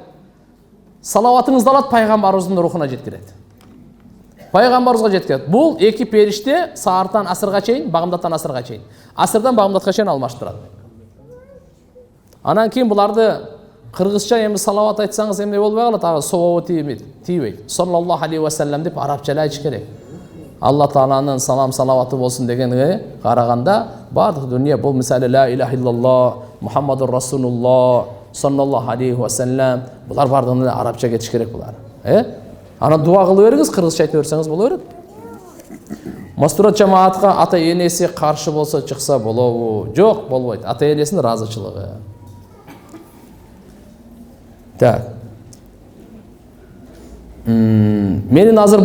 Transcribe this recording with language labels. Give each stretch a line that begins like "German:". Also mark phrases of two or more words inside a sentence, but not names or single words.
Kyrgyz: Салаватыңызды алат, пайгамбарыбыздын рухуна жеткирет. Пайгамбарыбызга жеткирет. Бул 2 периште саартан асырга чейин, багымдаттан асырга чейин. Асырдан багымдатка чейин алмаштырат. Анан кийин буларды кыргызча эми салават айтсаңыз эмне болбой калат, ага сообу тийбейт.
Arabic: صلى الله عليه وسلم
Kyrgyz: деп арабча айтыш керек. Алла Тааланын салам салаваты болсун дегенге караганда бардык дүние бул мисалы
Arabic: لا إله إلا الله محمد رسول الله صلى الله عليه وسلم,
Kyrgyz: булар бардыгына арабча кетиш керек булар. Ана дуа кылып бериңиз, кыргызча айтып берсеңиз боло берет. Мастурат жамаатка ата энеси каршы болсо чыкса болобу? Жок, болбойт. Ата энесинин ыраазычылыгы. Так. Менин азыр боюмда бар.